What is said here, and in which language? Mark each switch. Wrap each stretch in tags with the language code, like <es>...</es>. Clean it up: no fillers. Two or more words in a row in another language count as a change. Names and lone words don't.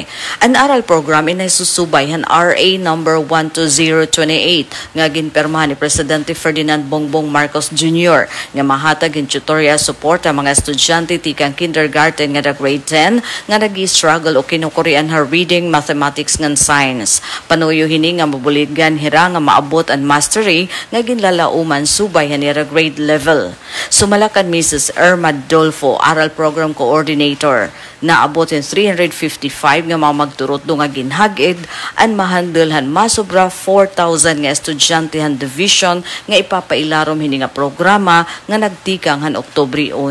<war>An aral program inay susubay han RA number 12028 nga ginpermahan ni Presidente Ferdinand Bongbong Marcos Jr. nga mahatag in</war> <en>tutorial support</en> <war>ang mga estudyante tikang kindergarten nga grade 10 nga nagi-struggle o kinukurian her reading, mathematics ngan science. Panuyo hini nga mabuligan hira nga maabot ang mastery nga ginlalauman subay han ira grade level. Sumalakan Mrs. Irma Dolfo, aral program coordinator, naabot in 355 nga mga magturot do nga ginhagid an mahandulhan masobra 4,000 nga estudyante han division nga ipapailarom hini nga programa nga nagtikang han Oktubre 1.</war>